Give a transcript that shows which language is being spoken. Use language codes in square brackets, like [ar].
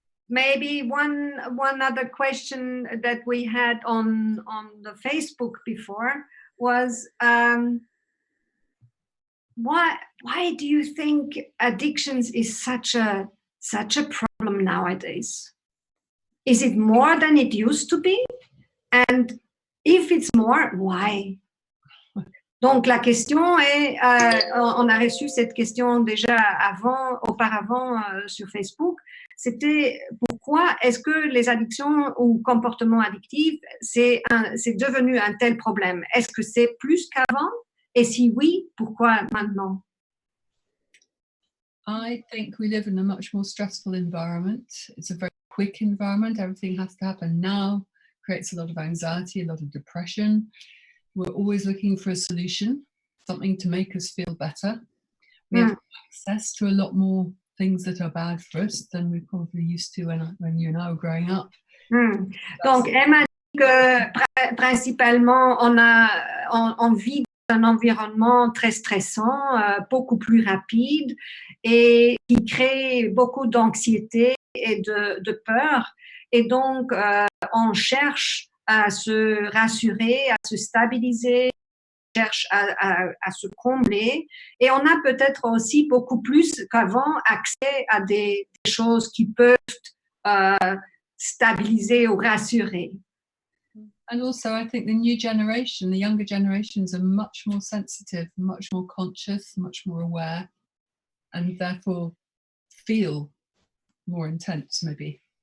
[en] Maybe one other question that we had on the Facebook before was why do you think addictions is such a problem nowadays? Is it more than it used to be? And if it's more, why? [fr] Donc la question est, on a reçu cette question déjà auparavant sur Facebook. C'était pourquoi est-ce que les addictions ou comportements addictifs, c'est devenu un tel problème? Est-ce que c'est plus qu'avant? Et si oui, pourquoi maintenant? [en] I think we live in a much more stressful environment. It's a very quick environment. Everything has to happen now. Creates a lot of anxiety, a lot of depression. We're always looking for a solution, something to make us feel better. We have access to a lot more things that are bad for us than we probably used to when you and I were growing up. [fr] Donc, Emma dit que principalement, on vit dans un environnement très stressant, beaucoup plus rapide et qui crée beaucoup d'anxiété et de peur. Et donc, on cherche à se rassurer, à se stabiliser, cherche à se combler. Et on a peut-être aussi beaucoup plus qu'avant accès à des choses qui peuvent stabiliser ou rassurer. [en] And also, I think the new generation, the younger generations are much more sensitive, much more conscious, much more aware, and therefore feel more intense, maybe.